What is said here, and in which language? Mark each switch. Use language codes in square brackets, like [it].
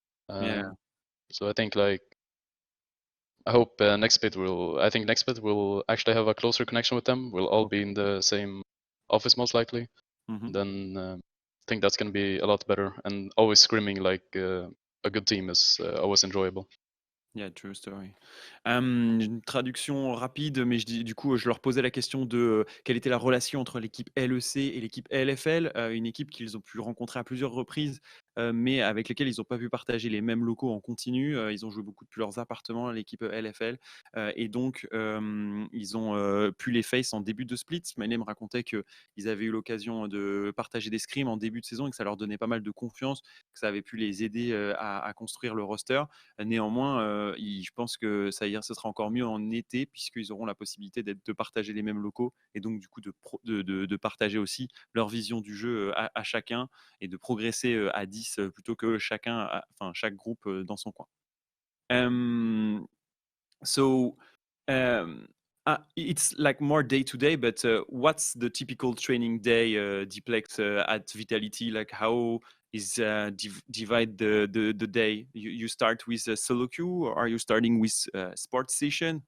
[en] So I think like I hope next split will actually have a closer connection with them. We'll all be in the same office most likely. Then I think that's going to be a lot better, and always scrimming like a good team is always enjoyable. Yeah, true story. [fr] Une traduction rapide, mais du coup, je leur posais la question de quelle était la relation entre l'équipe LEC et l'équipe LFL, une équipe qu'ils ont pu rencontrer à plusieurs reprises mais avec lesquels ils n'ont pas pu partager les mêmes locaux en continu. Ils ont joué beaucoup depuis leurs appartements à l'équipe LFL. Et donc, ils ont pu les face en début de split. Smiley me racontait qu'ils avaient eu l'occasion de partager des scrims en début de saison et que ça leur donnait pas mal de confiance, que ça avait pu les aider à construire le roster. Néanmoins, je pense que ce sera encore mieux en été puisqu'ils auront la possibilité de partager les mêmes locaux et donc du coup de partager aussi leur vision du jeu à chacun et de progresser à 10 plutôt que chaque groupe dans son coin. [en] So it's like more day to day, but what's the typical training day, Diplex, at Vitality? Like how is divide the day? You start with a solo queue, or are you starting with sports session?